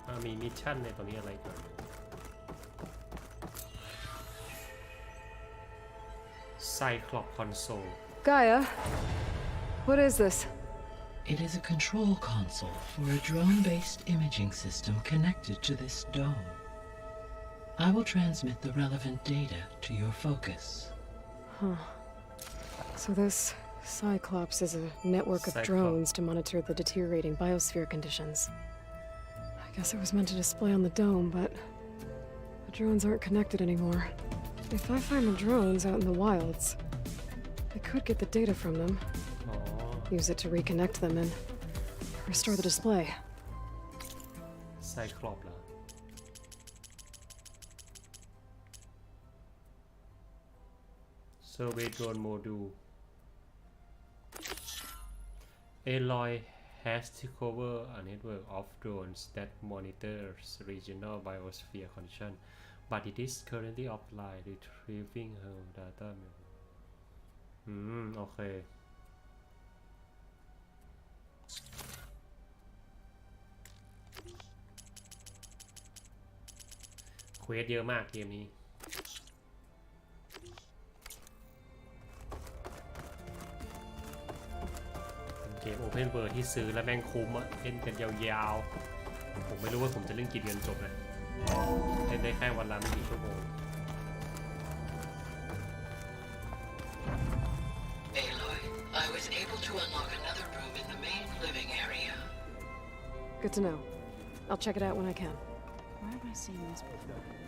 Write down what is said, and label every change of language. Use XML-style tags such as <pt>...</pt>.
<th>มีมิชชั่นในตรงนี้อะไรก่อน Cyclops console</th> <en>Gaia, what is this? It is a control console for a drone-based imaging system connected to this dome. I will transmit the relevant data to your focus. So this Cyclops is a network of Cyclops. drones to monitor the deteriorating biosphere conditions. I guess it was meant to display on the dome, but the drones aren't connected anymore. If I find the drones out in the wilds, I could get the data from them, อ๋อ use it to reconnect them and restore the display. Cyclops</en> <th>เหรอ</th> <en>Survey drone module Aloy has to cover a network of drones that monitors regional biosphere condition, but it is currently offline, retrieving her data.</en> <th>โอเค เควสเยอะมากเกมนี้ เกม Open World ที่ซื้อแล้วแม่งคุ้มอะเล่นกันยาวๆ ผมไม่รู้ว่าผมจะเล่นกี่เดือนจบนะเล่นได้แค่วันละไม่กี่ชั่วโมง</th> <en>Aloy, I was able to unlock another room in the main living area. Good to know. I'll check it out when I can. Where have I seen this before?</en>